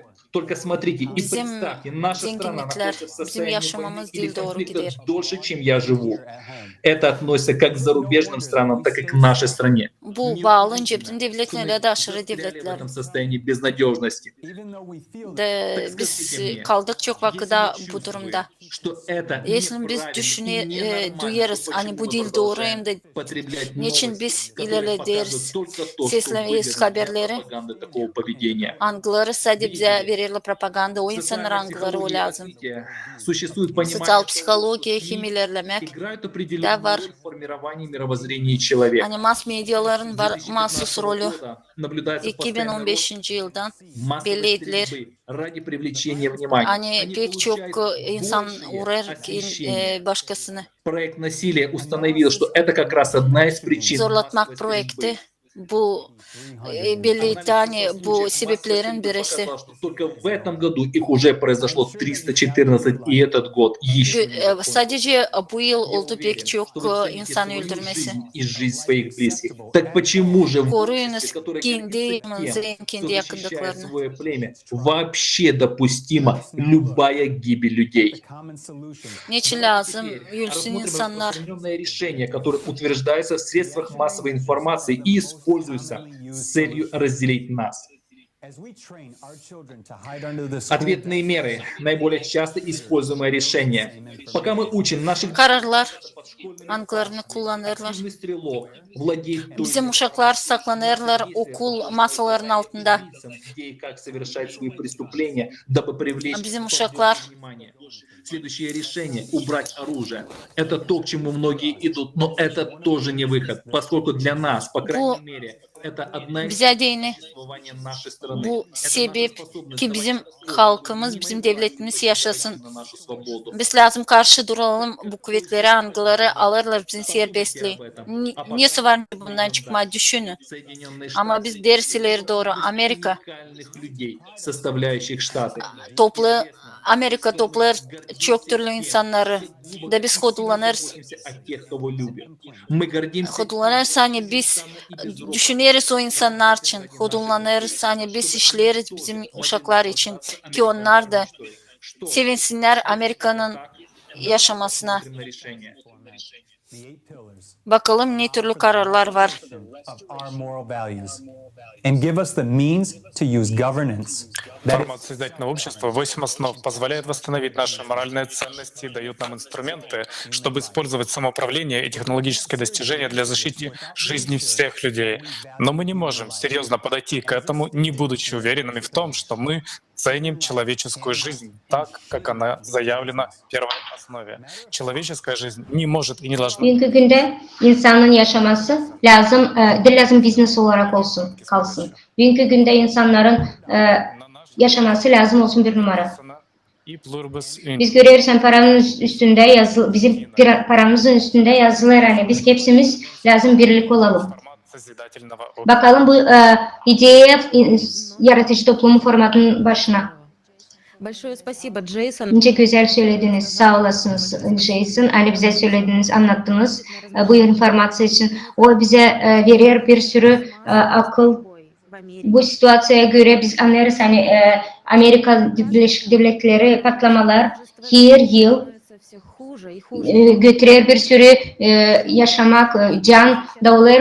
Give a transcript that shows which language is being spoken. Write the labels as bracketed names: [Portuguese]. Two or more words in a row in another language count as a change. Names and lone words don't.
[Russian] Только смотрите и представьте, наша страна находится в состоянии войны или конфликта дольше, чем я живу. Это относится как к зарубежным странам, так и к нашей стране. В этом состоянии безнадежности. Что это [Gagauz] duyarız hani bu dil doğru hem de niçin biz ilerleriz sesleniriz haberleri algıları sadece bize verirler propaganda o insanlar algıları o lazım sosyal psikoloji kim ilerlemek de var hani mass medyaların var mahsus rolü 2015 yıldan belli edilir hani pek çok insan uğrar başkasını [Russian] проект насилия установил, что это как раз одна из причин. [Gagauz] Zorlatmak projekti bu birlikte hani bu sebeplerin birisi. [Russian] Только в этом году их уже произошло 314, и этот год еще. [Gagauz] Sadece bu yıl oldu pek çok insan öldürmesi. [Russian] И жизнь своих близких. Так почему же [Gagauz] Koruyunuz kendi yakındıklarını. [Russian] свое племя вообще допустима любая гибель людей? [Gagauz] Niçin lazım ölsün [Russian] Рассмотрим [Gagauz] insanlar? [Russian] распространенное решение, которое утверждается в средствах массовой информации и используется с целью разделить нас. Ответные меры – наиболее часто используемое решение. Пока мы учим наших [Gagauz] Kararlar anklarını kullanırlar. [Russian] стрелок владеет [Gagauz] Bizim uşaklar saklanırlar okul masalarının altında. [Russian] где и как совершать свои преступления, дабы привлечь [Gagauz] Bizim uşaklar [Russian] внимание. Следующее решение – убрать оружие. Это то, к чему многие идут, но это тоже не выход, поскольку для нас, по крайней мере, это одна из [Gagauz] bize değini. [Russian] существования нашей страны. [Gagauz] Bu sebep ki bizim halkımız, bizim devletimiz yaşasın. [Russian] На нашу свободу. [Gagauz] Biz lazım karşı duralım bu kuvvetleri, algıları alırlar bizim serbestliği. Nesi var bundan çıkma düşünün. [Russian] Соединенные [Gagauz] Ama biz ders ileri doğru Amerika [Russian] уникальных людей, составляющих Штаты. [Gagauz] toplu Amerika toplar çok türlü insanları da biz hodlanırız. Hodlanırız hani biz düşünürüz o insanlar için. Hodlanırız hani biz işleriz bizim uşaklar için ki onlar da sevinsinler Amerika'nın yaşamasına. Bakalım ne türlü kararlar var. [Russian] Формат-созидательного общества, 8 основ, позволяет восстановить наши моральные ценности и дает нам инструменты, чтобы использовать самоуправление и технологические достижения для защиты жизни всех людей. Но мы не можем серьезно подойти к этому, не будучи уверенными в том, что мы ценим человеческую жизнь так, как она заявлена в первой основе. Человеческая жизнь не может и не должна... [Gagauz] Bugünkü günde insanın yaşaması lazım business olarak kalsın. Bugünkü günde insanların yaşaması lazım olsun bir numara. Biz görüyoruz hem paramızın üstünde yazılı, bizim paramızın üstünde yazılar hani biz hepsimiz lazım birlik olalım. Bakalım bu ideye yaratıcı toplumu formatının başına. [Russian] Большое спасибо, Джейсон. [Gagauz] Nice güzel söylediniz. Sağ olasınız Jason. Hani bize söylediniz, anlattınız bu informasyon için. O bize veriyor bir sürü akıl. Bu situasyaya göre biz anlarız hani Amerika Birleşik Devletleri patlamalar her yıl götürüyor bir sürü yaşamak, can dağılır.